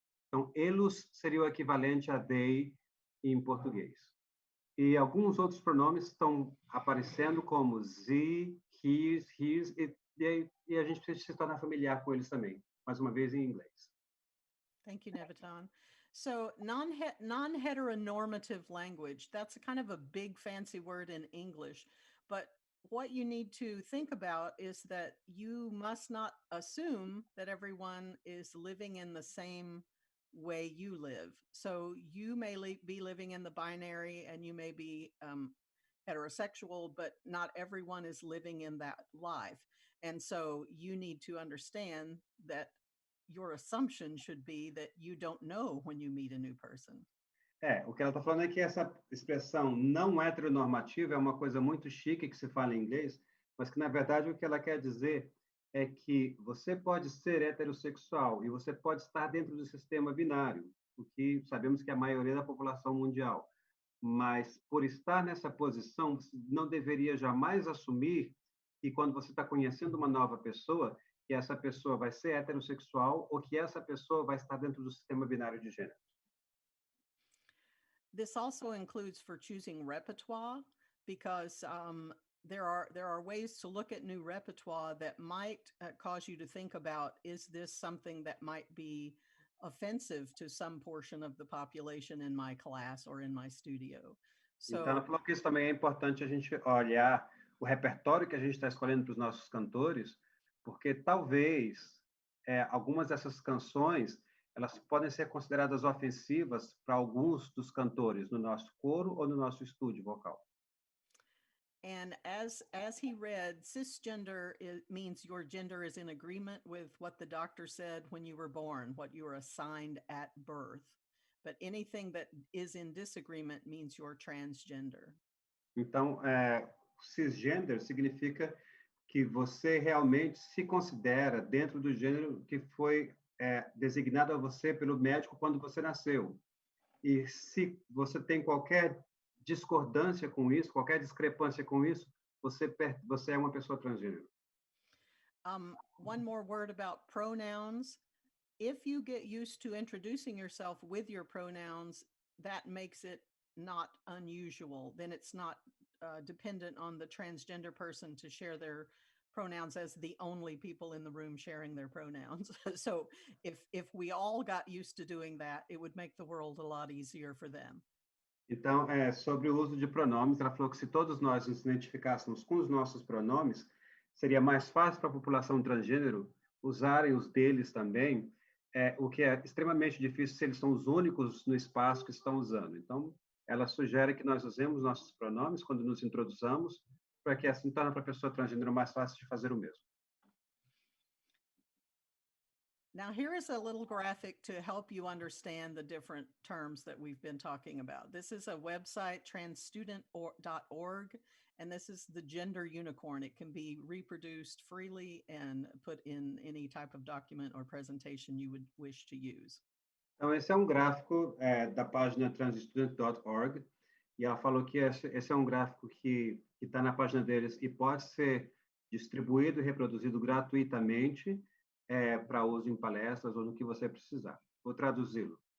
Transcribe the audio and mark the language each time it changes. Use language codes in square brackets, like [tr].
[pt] Então, elos seria o equivalente a they em português. E alguns outros pronomes estão aparecendo como ze, his, his, e a gente precisa se tornar familiar com eles também, mais uma vez em inglês. [en] Thank you, Néviton. So non-heteronormative language, that's kind of a big fancy word in English, but what you need to think about is that you must not assume that everyone is living in the same way you live. So you may be living in the binary and you may be heterosexual, but not everyone is living in that life. And so you need to understand that your assumption should be that you don't know when you meet a new person. [pt] O que ela está falando é que essa expressão não heteronormativa é uma coisa muito chique que se fala em inglês, mas que, na verdade, o que ela quer dizer é que você pode ser heterossexual e você pode estar dentro do sistema binário, o que sabemos que é a maioria da população mundial. Mas, por estar nessa posição, você não deveria jamais assumir que, quando você está conhecendo uma nova pessoa, que essa pessoa vai ser heterossexual ou que essa pessoa vai estar dentro do sistema binário de gênero. [en] This also includes for choosing repertoire, because there are ways to look at new repertoire that might cause you to think about, is this something that might be offensive to some portion of the population in my class or in my studio? [pt] So, então, ela falou que isso também é importante a gente olhar o repertório que a gente está escolhendo para os nossos cantores, porque talvez algumas dessas canções elas podem ser consideradas ofensivas para alguns dos cantores no nosso coro ou no nosso estúdio vocal. [en] And as he read, cisgender means your gender is in agreement with what the doctor said when you were born, what you were assigned at birth. But anything that is in disagreement means you're transgender. [pt] Então, cisgender significa que você realmente se considera dentro do gênero que foi designado a você pelo médico quando você nasceu. E se você tem qualquer discordância com isso, qualquer discrepância com isso, você é uma pessoa transgênero. [en] One more word about pronouns. If you get used to introducing yourself with your pronouns, that makes it not unusual. Then it's not dependent on the transgender person to share their pronouns as the only people in the room sharing their pronouns. So if we all got used to doing that, it would make the world a lot easier for them. [pt] Então, sobre o uso de pronomes, ela falou que se todos nós nos identificássemos com os nossos pronomes, seria mais fácil para a população transgênero usarem os deles também, o que é extremamente difícil se eles são os únicos no espaço que estão usando. Então, ela sugere que nós usemos nossos pronomes quando nos introduzamos, para que assim torne para a pessoa transgênero mais fácil de fazer o mesmo. [en] Now, here is a little graphic to help you understand the different terms that we've been talking about. This is a website, transstudent.org, and this is the gender unicorn. It can be reproduced freely and put in any type of document or presentation you would wish to use. [pt] Então, esse é um gráfico da página transstudent.org, e ela falou que esse é um gráfico que está na página deles e pode ser distribuído e reproduzido gratuitamente para uso em palestras ou no que você precisar. Vou traduzi-lo.